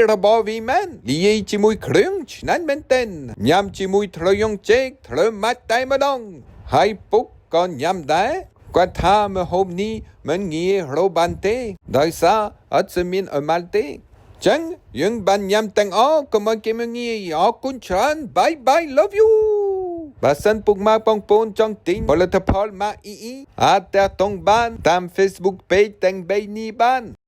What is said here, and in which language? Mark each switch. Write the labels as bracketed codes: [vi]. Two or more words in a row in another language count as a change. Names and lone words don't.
[km] របស់វាមែនលាយជាមួយគ្រឿងឆ្ងាញ់មែនតើញ៉ាំជាមួយត្រយងជែកត្រូវម៉ាច់តែម្ដងហើយពុកក៏ញ៉ាំដែរគាត់ថាម្ហូបនេះមិនងាយរកបានទេដោយសារអត់ស្មានអើម៉ាល់ទេចឹងយើងបានញ៉ាំទាំងអស់កុំឲ្យគេមើលងាយអរគុណច្រើន [en] bye love you [km] បើសិនពុកម៉ែបងប្អូនចង់ទិញផលិតផលម៉ាកអាចតាក់ទងបានតាម [en] Facebook page [km] ទាំង3នេះបាន